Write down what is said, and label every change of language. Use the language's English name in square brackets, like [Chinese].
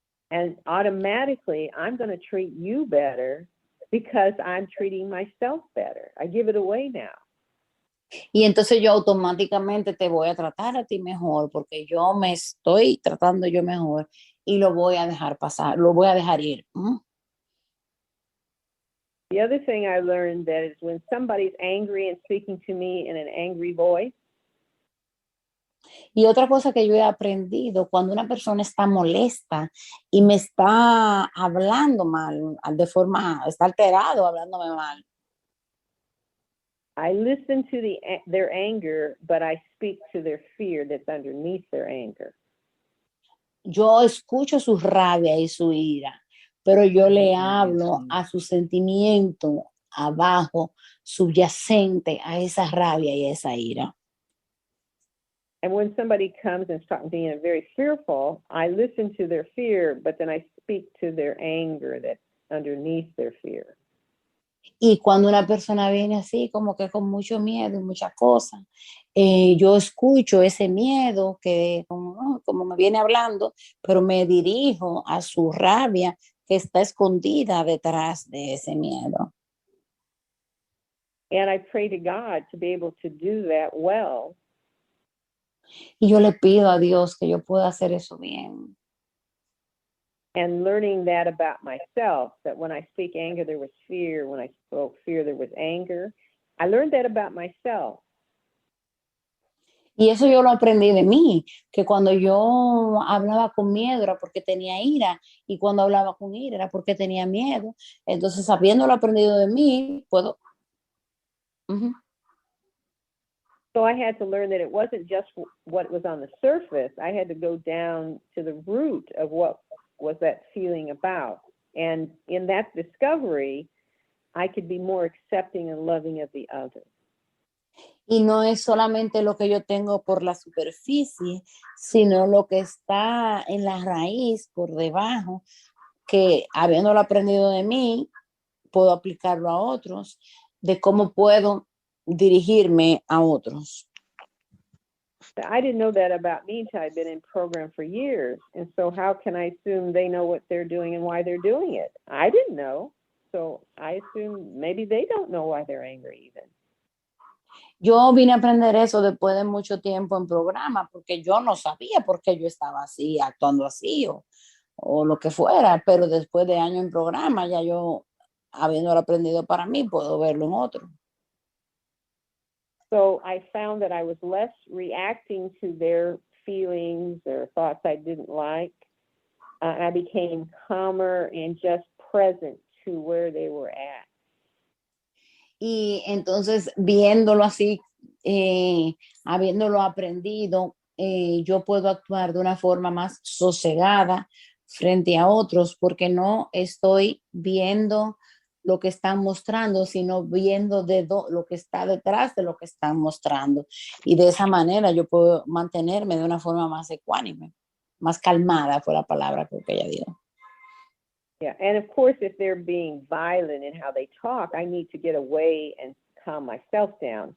[English] And automatically, I'm going to treat you better because I'm treating myself better. I give it away now. [Spanish] Y entonces yo automáticamente te voy a tratar a ti mejor porque yo me estoy tratando yo mejor y lo voy a dejar pasar, lo voy a dejar ir. [English] The other thing I learned that is when somebody's angry and speaking to me in an angry voice, [Spanish] Y otra cosa que yo he aprendido, cuando una persona está molesta y me está hablando mal, está alterado hablándome mal, [English] I listen to their anger, but I speak to their fear that's underneath their anger. [Spanish] yo escucho su rabia y su ira, pero yo le hablo a su sentimiento abajo, subyacente a esa rabia y a esa ira. [English] And when somebody comes and starts being very fearful, I listen to their fear, but then I speak to their anger that's underneath their fear. [Spanish] Y cuando una persona viene así, como que con mucho miedo y muchas cosas, yo escucho ese miedo que como me viene hablando, pero me dirijo a su rabia que está escondida detrás de ese miedo. [English] And I pray to God to be able to do that well. [Spanish] Y yo le pido a Dios que yo pueda hacer eso bien. [English] And learning that about myself, that when I speak anger, there was fear. When I spoke fear, there was anger. I learned that about myself. [Spanish] Y eso yo lo aprendí de mí, que cuando yo hablaba con miedo era porque tenía ira, y cuando hablaba con ira era porque tenía miedo. Entonces, habiéndolo aprendido de mí, puedo... [English] So I had to learn that it wasn't just what was on the surface. I had to go down to the root of what was that feeling about. And in that discovery, I could be more accepting and loving of the other. [Spanish] Y no es solamente lo que yo tengo por la superficie, sino lo que está en la raíz, por debajo, que habiéndolo aprendido de mí, puedo aplicarlo a otros, de cómo puedo dirigirme a otros. [English] I didn't know that about me until I'd been in program for years. And so how can I assume they know what they're doing and why they're doing it? I didn't know. So I assume maybe they don't know why they're angry even. [Spanish] Yo vine a aprender eso después de mucho tiempo en programa, porque yo no sabía por qué yo estaba así, actuando así o lo que fuera, pero después de años en programa, ya yo, habiéndolo aprendido para mí, puedo verlo en otro. [English] So I found that I was less reacting to their feelings or thoughts I didn't like. I became calmer and just present to where they were at. [Spanish] Y entonces, viéndolo así, habiéndolo aprendido, yo puedo actuar de una forma más sosegada frente a otros, porque no estoy viendo lo que están mostrando, sino viendo lo que está detrás de lo que están mostrando. Y de esa manera yo puedo mantenerme de una forma más ecuánime, más calmada fue la palabra que ella dio. [English] Yeah, and of course, if they're being violent in how they talk, I need to get away and calm myself down.